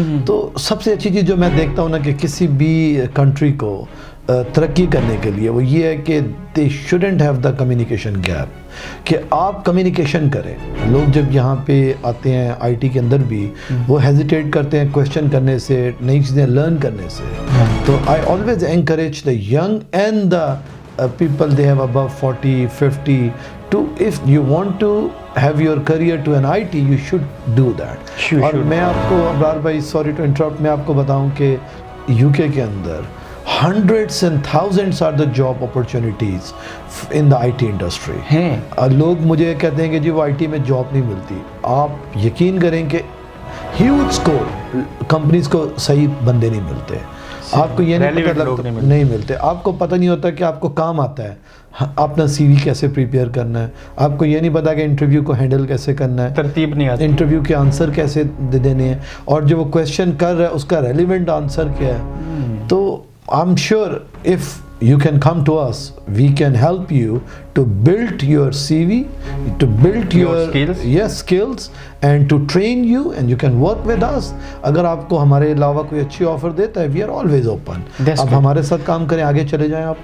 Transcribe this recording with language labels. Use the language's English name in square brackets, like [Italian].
[Urdu] تو سب سے اچھی چیز جو میں دیکھتا ہوں نا کہ کسی بھی کنٹری کو ترقی کرنے کے لیے وہ یہ ہے کہ [English] the student have the communication gap, [Urdu] کہ آپ کمیونیکیشن کریں. لوگ جب یہاں پہ آتے ہیں آئی ٹی کے اندر بھی وہ ہیزیٹیٹ کرتے ہیں کویشچن کرنے سے, نئی چیزیں لرن کرنے سے. [English] تو I always encourage the young and the people they have above 40-50 to, if you want to have your career to an IT you should do that. [Urdu] اور میں آپ کو ابرار بھائی [English] sorry to interrupt, [Urdu] میں آپ کو بتاؤں کہ [English] UK [Urdu] کے اندر [English] hundreds and thousands are the job opportunities in the IT industry. [Urdu] لوگ مجھے کہتے ہیں کہ جی وہ IT میں جاب نہیں ملتی. آپ یقین کریں کہ ہیوج اسکوپ, کمپنیز کو صحیح بندے نہیں ملتے. آپ کو یہ نہیں پتہ لگتا, نہیں ملتے. آپ کو پتہ نہیں ہوتا کہ آپ کو کام آتا ہے اپنا سی وی کیسے پریپیئر کرنا ہے. آپ کو یہ نہیں پتا کہ انٹرویو کو ہینڈل کیسے کرنا ہے, ترتیب نہیں آتی, انٹرویو کے آنسر کیسے دینے ہیں, اور جو وہ کویشچن کر رہا ہے اس کا ریلیونٹ آنسر کیا ہے. [English] تو I am sure if you can come to us, we can help you to build your CV, to build your skills. Yes, skills, and to train you, and you can work with us. [Urdu] اگر آپ کو ہمارے علاوہ کوئی اچھی offer دیتا ہے, [English] we are always open. [Urdu] اب ہمارے ساتھ کام کریں, آگے چلے جائیں.